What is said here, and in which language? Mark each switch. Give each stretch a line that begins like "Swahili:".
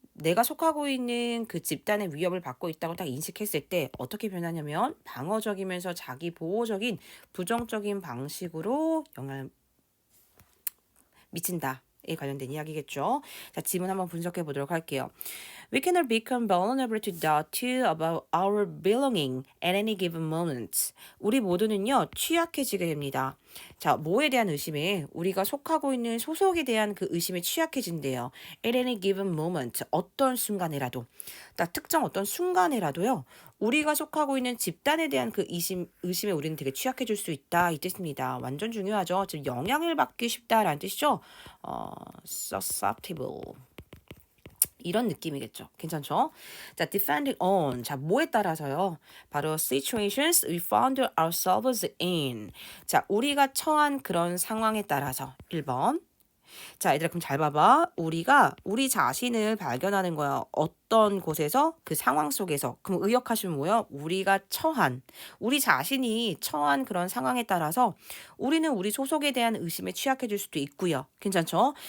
Korean: 내가 속하고 있는 그 집단의 위협을 받고 있다고 딱 인식했을 때 어떻게 변하냐면 방어적이면서 자기 보호적인 부정적인 방식으로 영향을 미친다. 에 관련된 이야기겠죠. 자, 지문 한번 분석해 보도록 할게요.
English: We can become vulnerable to doubt too about our belonging at any given moment.
Korean: 우리 모두는요, 취약해지게 됩니다. 자, 뭐에 대한 의심에 우리가 속하고 있는 소속에 대한 그 의심에 취약해진대요.
English: At any given moment.
Korean: 어떤 순간이라도. 딱 특정 어떤 순간이라도요. 우리가 속하고 있는 집단에 대한 그 의심에 우리는 되게 취약해질 수 있다. 이 뜻입니다. 완전 중요하죠. 즉 영향을 받기 쉽다라는 뜻이죠. susceptible. 이런 느낌이겠죠. 괜찮죠? 자,
English: depending on.
Korean: 자, 뭐에 따라서요? 바로
English: situations we found ourselves in.
Korean: 자, 우리가 처한 그런 상황에 따라서 1번. 자, 얘들아, 그럼 잘 봐봐. 우리가 우리 자신을 발견하는 거야. 어떤 곳에서? 그 상황 속에서. 그럼 의역하시면 뭐예요? 우리 자신이 처한 그런 상황에 따라서 우리는 우리 소속에 대한 의심에 취약해질 수도 있고요. 괜찮죠?